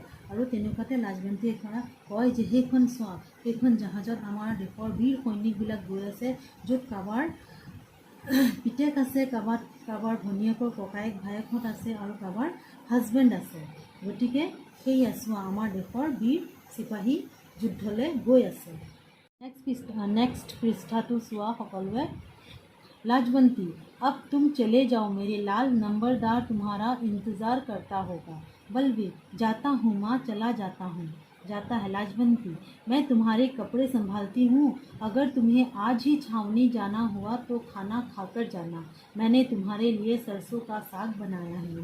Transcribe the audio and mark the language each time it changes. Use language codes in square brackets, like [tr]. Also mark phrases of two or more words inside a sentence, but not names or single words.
[as] আৰু তেনেকুৱাতে লাজৱন্তীয়ে কয় যে সেইখন চোৱা, সেইখন জাহাজত আমাৰ দেশৰ বীৰ সৈনিকবিলাক গৈ আছে, য'ত কাৰোবাৰ পিতেক আছে, কাৰোবাৰ ভনীয়েকৰ ককায়েক ভায়েকহঁত আছে আৰু কাৰোবাৰ হাজবেণ্ড আছে। গতিকে সেয়া চোৱা, আমাৰ দেশৰ বীৰ চিপাহী যুদ্ধলৈ গৈ আছে। নেক্সট পৃষ্ঠাটো চোৱা সকলোৱে। [hi] लाजवंती, अब तुम चले जाओ, मेरे लाल नंबरदार तुम्हारा इंतज़ार करता होगा। बलवीर, जाता हूँ माँ, चला जाता है। लाजवंती, मैं तुम्हारे कपड़े संभालती हूँ, अगर तुम्हें आज ही छावनी जाना हुआ तो खाना खाकर जाना, मैंने तुम्हारे लिए सरसों का साग बनाया है।